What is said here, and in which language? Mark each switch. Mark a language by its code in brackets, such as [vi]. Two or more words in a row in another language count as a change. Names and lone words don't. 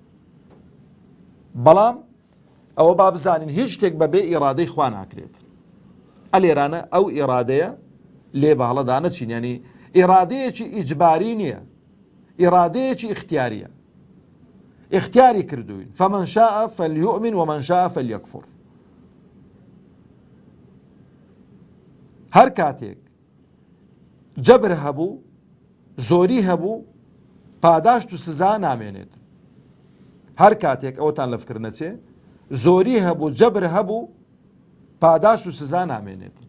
[ckb] بەڵام ئەوە با بزانین هیچ شتێک بەبێ ئیرادەی خوا ناکرێت ئەلێرانە ئەو ئیرادەیە لێ بەهەڵەدا نەچین ینی ئیرادەیەکی ئیجباری نییە ئیرادەیەکی ئیختیاریە اختیاری کردوین [ar] فمن شاء فليؤمن ومن شاء فليكفر [ckb] هەر کاتێک جەبر هەبوو زۆری هەبوو پاداشت و سزا نامێنێت هەر کاتێک ئەوتان لە فکر نەچێ زۆری هەبوو جەبر هەبوو پاداش و سزا نامێنێتن.